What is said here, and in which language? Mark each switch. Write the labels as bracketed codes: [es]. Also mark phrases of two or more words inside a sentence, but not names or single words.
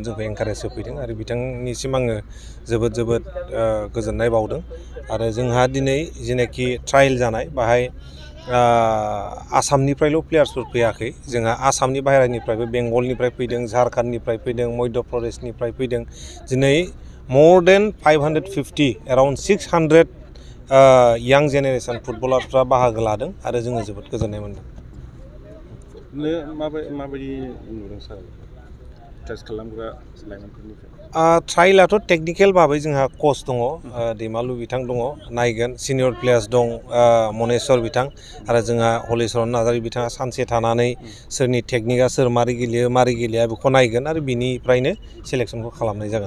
[brx] जोंखौ एनकारेज होफैदों आरो बिथांनिसिम आङो जोबोद गोजोननाय बावदों आरो जोंहा दिनै जेनाखि ट्रायल जानाय बाहाय आसामनिफ्रायल' प्लेयार्सफोर फैयाखै जोंहा आसामनि बाहेरानिफ्रायबो बेंगलनिफ्राय फैदों झारखन्डनिफ्राय फैदों मध्य प्रदेशनिफ्राय फैदों दिनै [en] more than 550 around 600 [brx] यां जेनेरेसन फुटबलारफ्रा बाहागो लादों आरो जोङो जोबोद गोजोननाय मोनदों माबायदि नुदों सार जाज खालामग्रा लाइमोनफोरनिफ्राय? ट्रायलाथ' टेकनिकेल भाबै जोंहा कच दङ, दैमालु बिथां दङ नायगोन, [en] senior players [brx] दं मनेस्वर बिथां, आरो जोंहा हलिचरन नार्जारि बिथाङा सानसे थानानै सोरनि टेकनिकआ सोर मारै गेलेया बेखौ नायगोन आरो बिनिफ्रायनो सेलेक्सनखौ खालामनाय जागोन।